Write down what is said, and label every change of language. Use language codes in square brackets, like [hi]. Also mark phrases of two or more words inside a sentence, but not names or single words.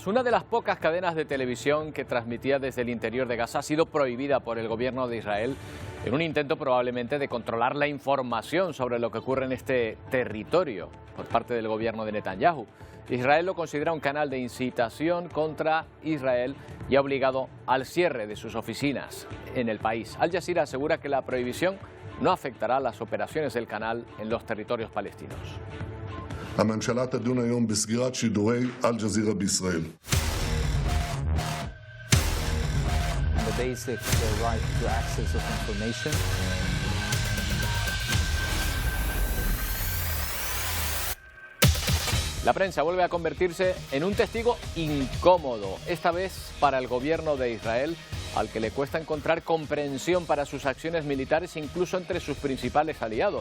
[es] Una de las pocas cadenas de televisión que transmitía desde el interior de Gaza ha sido prohibida por el gobierno de Israel en un intento probablemente de controlar la información sobre lo que ocurre en este territorio por parte del gobierno de Netanyahu. Israel lo considera un canal de incitación contra Israel y ha obligado al cierre de sus oficinas en el país. Al Jazeera asegura que la prohibición no afectará las operaciones del canal en los territorios palestinos. [he] הממשלה תדון היום בסגירת שידורי אל-ג'זירה בישראל. [en] The basic right to access of information. [es] La prensa vuelve a convertirse en un testigo incómodo, esta vez para el gobierno de Israel, al que le cuesta encontrar comprensión para sus acciones militares incluso entre sus principales aliados.